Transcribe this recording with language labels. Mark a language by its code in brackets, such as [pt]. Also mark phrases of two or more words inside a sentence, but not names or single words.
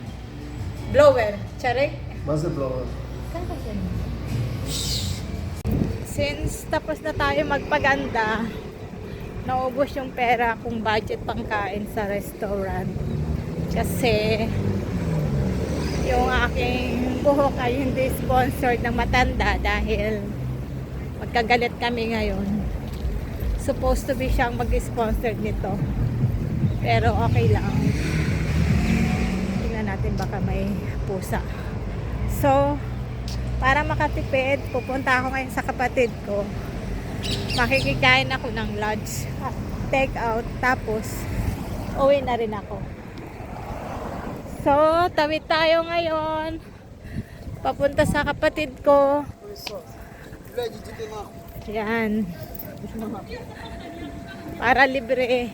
[en] Blower. Charek? [he] מה זה בלואו? [tl] Since tapos na tayo magpaganda, naubos yung pera kung budget pangkain sa restaurant. Kasi yung aking buhok ay hindi sponsored ng Matanda dahil magkagalit kami ngayon. [en] Supposed to be [tl] siyang mag-sponsor nito. Pero okay lang. Tingnan natin baka may pusa. So, para makatipid, pupunta ako ngayon sa kapatid ko. Makikikain ako ng lunch, [en] take out, [tl] tapos uwi na rin ako. So, tawid tayo ngayon. Papunta sa kapatid ko. Yan. Para libre.